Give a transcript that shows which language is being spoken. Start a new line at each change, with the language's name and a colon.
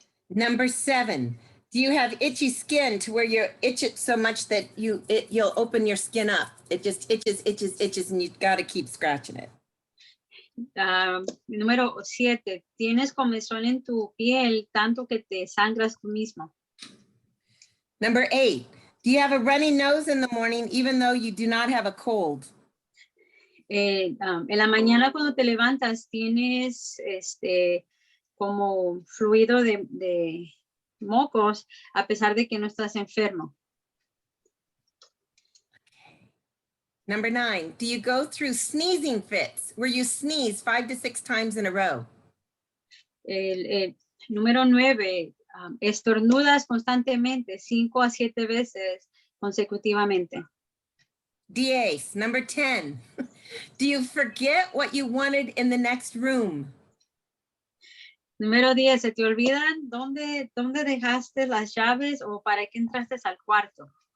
English: Number 7, do you have itchy skin to where you itch it so much that you'll open your skin up? It just itches, and you've got to keep scratching it.
Spanish: Número 7, tienes comezón en tu piel tanto que te sangras tú mismo.
English: Number 8, Do you have a runny nose in the morning, even though you do not have a cold?
Spanish: En la mañana cuando te levantas tienes como fluido de mocos a pesar de que no estás enfermo.
English: Number 9, do you go through sneezing fits where you sneeze 5 to 6 times in a row?
Spanish: El número 9, estornudas constantemente 5 a 7 veces consecutivamente. DAs.
English: Number 10, do you forget what you wanted in the next room?
Spanish: Número 10, ¿se te olvidan dónde dejaste las llaves o para qué entraste al cuarto?